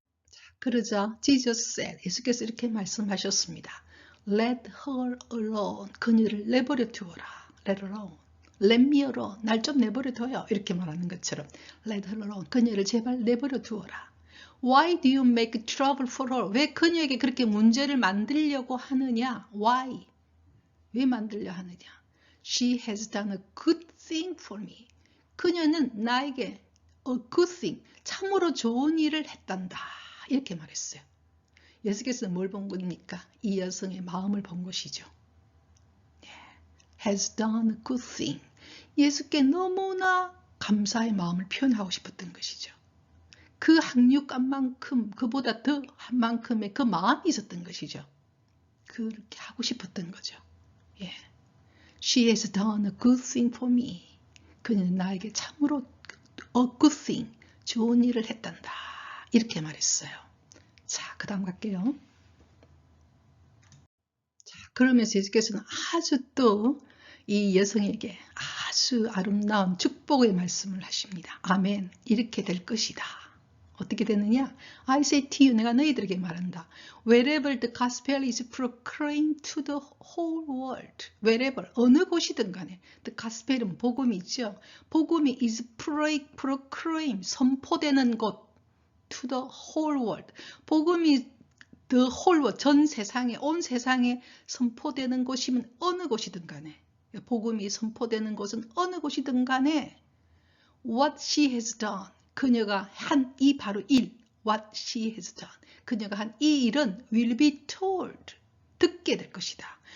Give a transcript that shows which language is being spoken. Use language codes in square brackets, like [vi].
[ko] 자, 그러자 [en] Jesus said, [ko] 예수께서 이렇게 말씀하셨습니다. [en] Let her alone, [ko] 그녀를 내버려 두어라. [en] Let her alone. Let me alone, [ko] 날 좀 내버려 둬요. 이렇게 말하는 것처럼 [en] Let her alone, [ko] 그녀를 제발 내버려 두어라. [en] Why do you make trouble for her? [ko] 왜 그녀에게 그렇게 문제를 만들려고 하느냐? Why? 왜 만들려 하느냐? [en] She has done a good thing for me. [ko] 그녀는 나에게 [en] a good thing, [ko] 참으로 좋은 일을 했단다. 이렇게 말했어요. 예수께서는 뭘 본 겁니까? 이 여성의 마음을 본 것이죠. [en] has done a good thing. [ko] 예수께 너무나 감사의 마음을 표현하고 싶었던 것이죠. 그 학육감만큼, 그보다 더 한 만큼의 그 마음이 있었던 것이죠. 그렇게 하고 싶었던 거죠. 예. [en] She has done a good thing for me. [ko] 그녀는 나에게 참으로 [en] a good thing, [ko] 좋은 일을 했단다. 이렇게 말했어요. 자, 그 다음 갈게요. 자, 그러면서 예수께서는 아주 또 이 여성에게 아주 아름다운 축복의 말씀을 하십니다. 아멘. 이렇게 될 것이다. 어떻게 되느냐? [en] I say to you, [ko] 내가 너희들에게 말한다. [en] Wherever the gospel is proclaimed to the whole world. [ko] Wherever, 어느 곳이든 간에 [en] the gospel [ko] 은 복음이 있죠. 복음이 [en] is proclaimed, [ko] 선포되는 곳. [en] to the whole world. [ko] 복음이 [en] the whole world, [ko] 전 세상에, 온 세상에 선포되는 곳이면 어느 곳이든 간에 복음이 선포되는 곳은 어느 곳이든 간에 [en] what she has done, [ko] 그녀가 한 이 바로 일, [en] what she has done, [ko] 그녀가 한 이 일은 [en] will be told, [ko] 듣게 될 것이다.